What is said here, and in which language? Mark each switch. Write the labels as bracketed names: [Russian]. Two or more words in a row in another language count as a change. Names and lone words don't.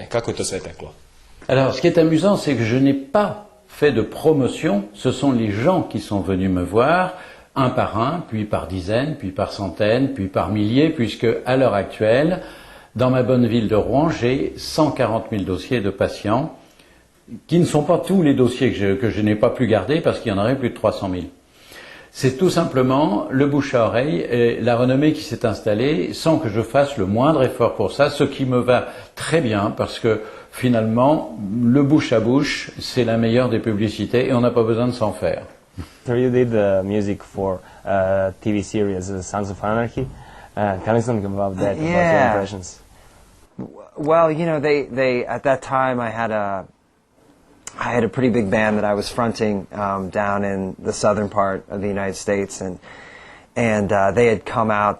[Serbian] Kako je to sve teklo? [French] Alors, ce qui est amusant, c'est que je n'ai pas fait de promotion. Ce sont les gens qui sont venus me voir, un par un, puis par dizaines, puis par centaines, puis par milliers, puisque à l'heure actuelle, dans ma bonne ville de Rouen, j'ai 140 000 dossiers de patients, qui ne sont pas tous les dossiers que je n'ai pas pu garder, parce qu'il y en aurait plus de 300 000. C'est tout simplement le bouche à oreille et la renommée qui s'est installée sans que je fasse le moindre effort pour ça, ce qui me va très bien parce que finalement, le bouche à bouche, c'est la meilleure des publicités et on n'a pas besoin de s'en faire. [English] So you did music for TV series Sons of Anarchy. Tell me something about that, about your impressions. Well, you know, they at that time I had a pretty big band that I was fronting down in the southern part of the United States, and they had come out.